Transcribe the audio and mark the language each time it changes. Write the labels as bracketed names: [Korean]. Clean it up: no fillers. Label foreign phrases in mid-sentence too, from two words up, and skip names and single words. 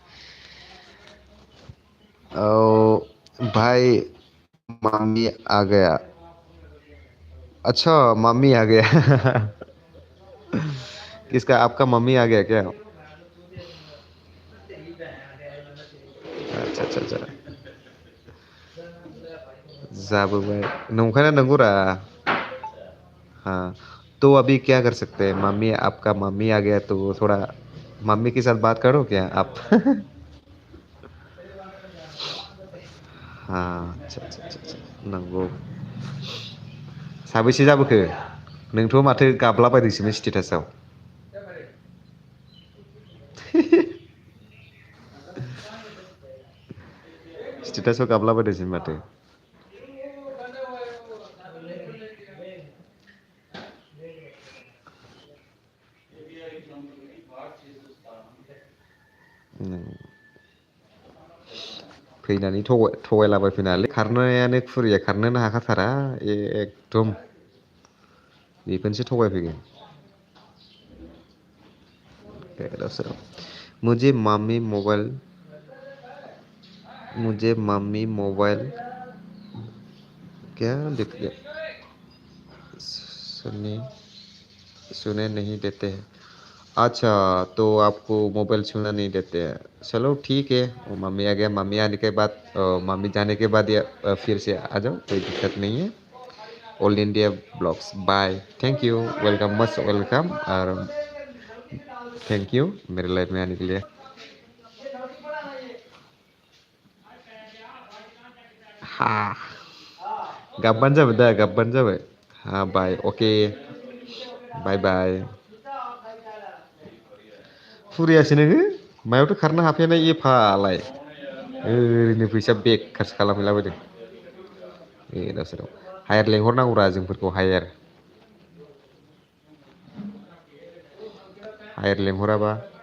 [Hindi] ओ भाई, मामी आ गया। अच्छा, मम्मी आ गया। किसका? आपका मम्मी आ गया क्या? अच्छा अच्छा अच्छा। [Bodo] जाबोबाय नंखायना नंगौरा। [Hindi] हाँ, तो अभी क्या कर सकते हैं? मम्मी, आपका मम्मी आ गया तो थोड़ा मम्मी के साथ बात करो क्या आप? हाँ, अच्छा अच्छा अच्छा अच्छा, [Bodo] नंगौ। साबैसे जाबोखो? नोंथ' माथो गाबलाबायदोंसोमोन स्टेटासआव। स्टेटासआव गाबलाबायदोंसोमोन माथो। फैनानै थगायलाबायफैनाङालै, खारनायानो खुरिया खारनोनो हाखाथारा एकदम बेखौनोसो थगायफैगोन। [Hindi] मुझे मम्मी मोबाइल मुझे मम्मी मोबाइल क्या लिख दिया? सुनने सुने नहीं देते हैं। अच्छा, तो आपको मोबाइल छूना नहीं देते हैं। चलो ठीक है, वो मम्मी आ गया, मम्मी आने के बाद मम्मी जाने के बाद या फिर से आ जाओ, कोई दिक्कत नहीं है। [English] All India blogs bye, thank you, welcome, must welcome, और thank you [Hindi] मेरे लाइफ में आने के लिए। हाँ, [Bodo] गाबबानो जाबाय दा, गाबबानो जाबाय। [English] हाँ bye, okay, bye bye. [Bodo] फुरियासो नोङो, मायावथो खारनो हाफेरनाय एफालाय, ओरैनो फैसा बेखारसो खालामहैलाबायदों। गोदाव सोराव हायार लेंहरनांगौरा जोंफोरखौ, हायार हायार लेंहराबा।